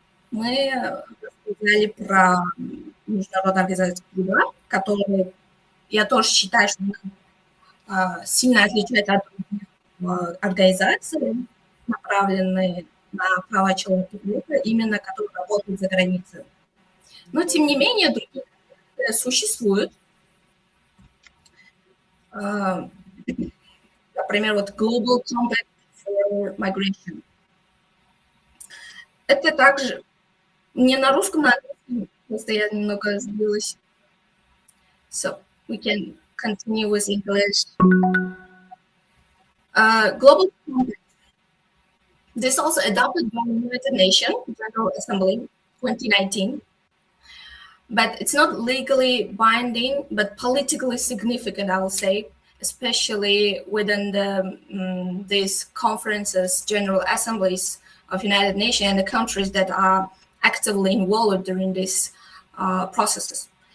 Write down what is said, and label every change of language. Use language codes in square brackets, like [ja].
[ru] Мы рассказали про Международную организацию труда, которую я тоже считаю, что сильно отличается от других организаций, направленные на права человека, именно которые работают за границей. Но, тем не менее, другие существуют. Например, вот Global Compact for Migration. Это также не на русском, на английском, просто я немного сбилась. [en] So, we can continue with English. Global Compact. This is also adopted by the United Nations General Assembly 2019, but it's not legally binding, but politically significant, I will say, especially within these conferences, general assemblies of United Nations and the countries that are actively involved during these processes.